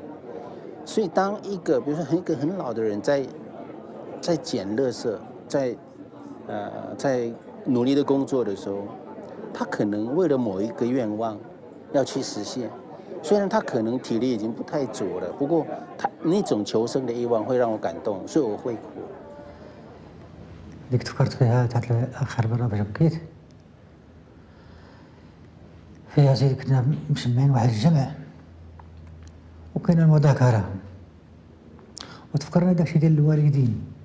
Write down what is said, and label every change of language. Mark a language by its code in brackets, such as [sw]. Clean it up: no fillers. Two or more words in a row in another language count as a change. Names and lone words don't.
[zh] 所以当一个比如说一个很老的人在捡垃圾，在努力的工作的时候，他可能为了某一个愿望要去实现，虽然他可能体力已经不太足了，不过他那种求生的欲望会让我感动，所以我会哭。 [ar] اللي تفكرت فيها تاع آخر مرة باش بكيت فيها زي كنا مسمين واحد الجمع وكاين المذاكرة وتفكرنا داكشي ديال الوالدين